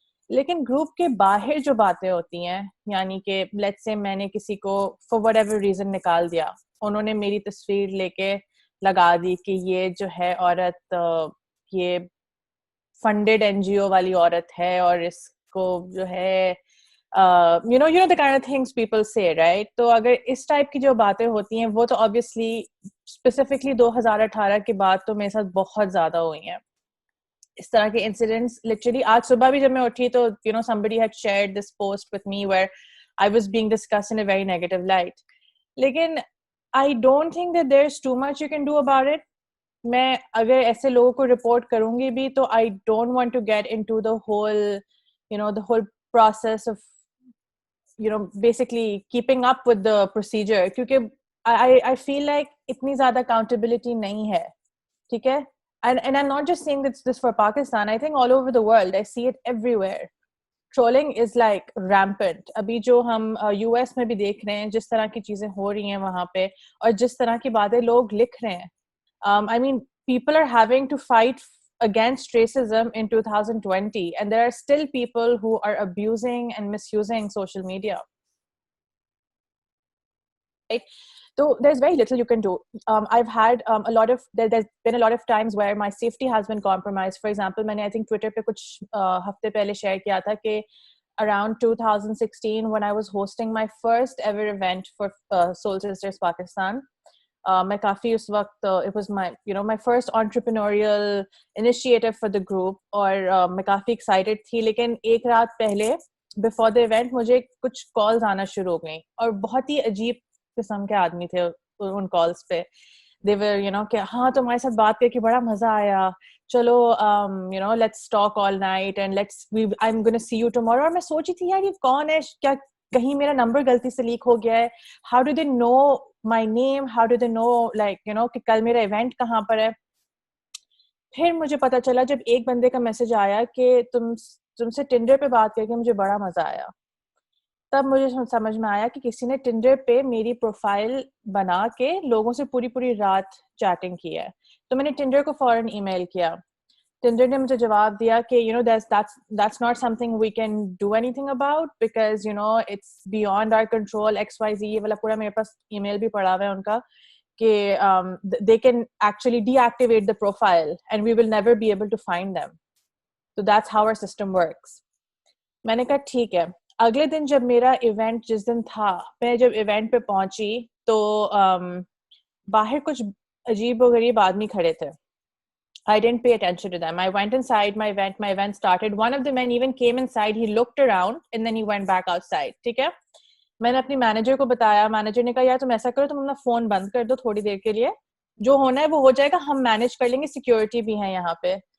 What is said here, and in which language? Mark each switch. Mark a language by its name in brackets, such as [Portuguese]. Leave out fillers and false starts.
[Urdu] لیکن گروپ کے باہر جو باتیں ہوتی ہیں, یعنی کہ [English] let's سے [Urdu] میں نے کسی کو [English] for whatever reason [Urdu] نکال دیا, انہوں نے میری تصویر لے کے لگا دی کہ یہ جو ہے عورت یہ فنڈیڈ NGO والی عورت ہے, اور اس کو جو ہے [English] you know the kind of things people say, right? [Urdu] تو اگر اس ٹائپ کی جو باتیں ہوتی ہیں وہ تو obviously اسپیسیفکلی 2018 کے بعد تو میرے ساتھ بہت زیادہ ہوئی ہیں اس طرح کے انسیڈنٹس. لٹرلی آج صبح بھی جب میں اٹھی تو [English] somebody had shared this post with me where I was being discussed in a very negative light. لیکن I don't think that there's too much you can do about it. [Urdu] میں اگر ایسے لوگوں کو رپورٹ کروں گی بھی تو [English] I don't want to get into the whole process of basically keeping up with the procedure, کیونکہ I feel like [Urdu] اتنی زیادہ [English] accountability [Urdu] نہیں ہے, ٹھیک ہے. [English] And I'm not just saying this for Pakistan. I think all over the world, I see it everywhere. Trolling is like rampant. [Urdu] ابھی جو ہم US میں بھی دیکھ رہے ہیں, جس طرح کی چیزیں ہو رہی ہیں وہاں پہ, اور جس طرح کی باتیں لوگ لکھ رہے ہیں. [English] I mean, people are having to fight against racism in 2020, and there are still people who are abusing and misusing social media. Right? So there's very little you can do. I've had there's been a lot of times where my safety has been compromised. For example, I think [Urdu] Twitter pe kuch hafte pehle share kiya tha ke [English] around 2016 when I was hosting my first ever event for Soul Sisters Pakistan. [Urdu] میں کافی اس وقت [English] it was my my first entrepreneurial initiative for the group, [Urdu] اور میں کافی [English] excited تھی. [Urdu] لیکن ایک رات پہلے [English] before the event [Urdu] مجھے کچھ calls آنا شروع ہو گئیں, اور بہت ہی عجیب قسم کے آدمی تھے ان کالس پہ. [English] they were [Urdu] کہ ہاں تمہارے ساتھ بات کر کے بڑا مزہ آیا, چلو [English] let's talk all night and I'm gonna see you tomorrow. [Urdu] اور میں سوچی تھی یار یہ کون ہے, کیا کہیں میرا نمبر غلطی سے لیک ہو گیا ہے, [English] how do they know my name, how do they know like [Urdu] کہ کل میرا ایونٹ کہاں پر ہے. پھر مجھے پتا چلا جب ایک بندے کا میسج آیا کہ تم سے ٹنڈر پہ بات کر کے مجھے بڑا مزہ آیا, تب مجھے سمجھ میں آیا کہ کسی نے ٹنڈر پہ میری پروفائل بنا کے لوگوں سے پوری رات چیٹنگ کی ہے. تو میں نے ٹنڈر کو فوراً ای میل کیا. ٹنڈر نے مجھے جواب دیا کہ [English] that's not something we can do anything about because it's beyond our control XYZ. [Urdu] یہ والا پورا میرے پاس ای میل بھی پڑا ہوا ہے ان کا کہ [English] they can actually deactivate the profile and we will never be able to find them. So that's how our system works. [Urdu] میں نے کہا ٹھیک ہے. اگلے دن جب میرا ایونٹ جس دن تھا, میں جب ایونٹ پہ پہنچی تو باہر کچھ عجیب و غریب آدمی کھڑے تھے. [English] I didn't pay attention to them. I went inside my event started. One of the men even came inside, he looked around and then he went back outside. [Urdu] ٹھیک ہے, میں نے اپنی مینیجر کو بتایا, مینیجر نے کہا یار تم ایسا کرو, تم اپنا فون بند کر دو تھوڑی دیر کے لیے, جو ہونا ہے وہ ہو جائے گا, ہم مینیج کر لیں گے, سیکورٹی بھی ہے یہاں پہ.